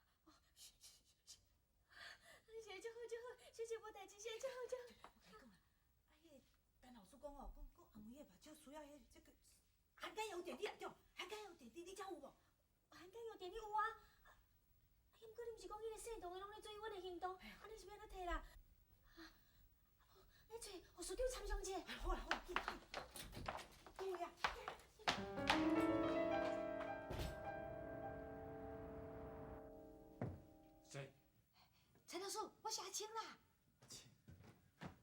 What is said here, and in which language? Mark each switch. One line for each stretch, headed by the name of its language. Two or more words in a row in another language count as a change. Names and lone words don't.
Min Nan Chinese: 谢谢就好就好，小姐无代志，谢谢就好就好。我甲你讲啊，陈老师讲哦，讲阿梅的目睭需要这个含甘油点滴啊，对，含甘油点滴你遮有无？含甘油点滴有啊。毋过你毋是讲迄个姓董的拢咧追阮的行动，安尼是要安怎摕啦？你找护士长参详者。好啦好啦，紧紧，有呀。谁？陈老师，我是阿青啦。